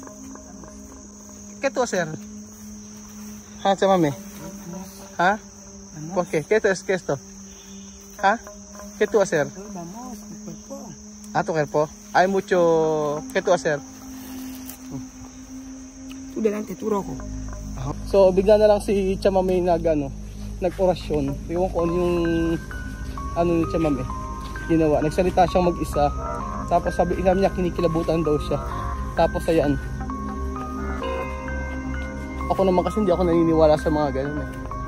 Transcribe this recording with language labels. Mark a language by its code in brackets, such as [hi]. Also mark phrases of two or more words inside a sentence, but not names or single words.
[tl] Keto, sir? Ha, sa mami? [es] Ha? ¿Por qué? ¿Qué es esto? ¿Ha? ¿Qué tú hacer? Vamos, mi cuerpo. Ah, tu cuerpo. Hay mucho... ¿Qué tú hacer? Tú delante, tú rojo. [tl] So, bigla na lang si Chamame nag-orasyon. Ewan ko ano yung ano ni Chamame ginawa. Nagsalita siyang mag-isa. Tapos sabi niya kinikilabutan daw siya. Tapos ayan. Ako naman kasi hindi ako naniniwala sa mga ganyan eh.